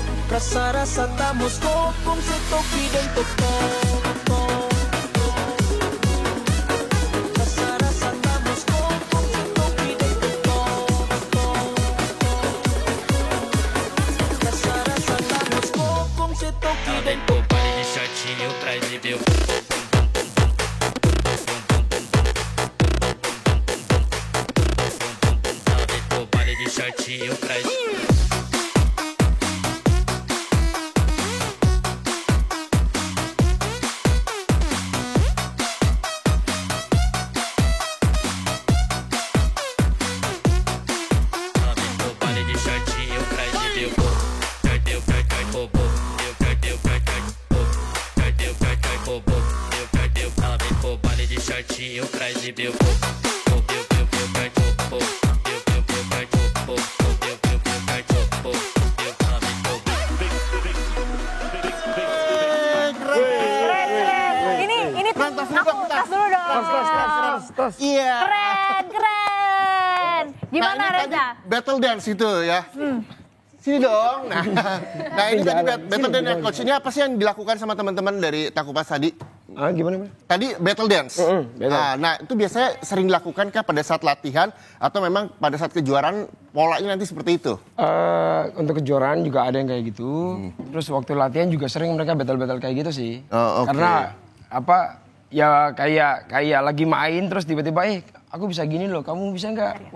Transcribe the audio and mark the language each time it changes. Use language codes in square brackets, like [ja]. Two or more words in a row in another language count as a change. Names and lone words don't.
[ms] Rasa-rasa tak mau stop, kung si Toki dan Tokong. Rasa-rasa tak mau stop, kung si Toki dan Tokong. Rasa-rasa tak mau stop, kung si Toki dan Tokong. [pt] Pare de shortinho pra exibir o pare de shortinho pra pare de shortinho pra exibir o perdeu, roubou, perdeu, roubou, perdeu, ela vem pro baile de shortinho pra exibir o [id] Ini aku tas dulu dong. Iya. Keren. Gimana Nah, ini tadi Reza? [en] battle dance [id] itu ya. Sini dong. Nah ini tadi [en] battle dance [id] yang coach ini apa sih yang dilakukan sama teman-teman dari Takupas tadi? Gimana? [en] Tadi battle dance. [id] battle. Nah itu biasanya sering dilakukan kah pada saat latihan atau memang pada saat kejuaraan polanya nanti seperti itu? Untuk kejuaraan juga ada yang kayak gitu. Terus waktu latihan juga sering mereka battle-battle kayak gitu sih. Oh, oke. Karena ya kayak lagi main terus tiba-tiba aku bisa gini loh, kamu bisa nggak?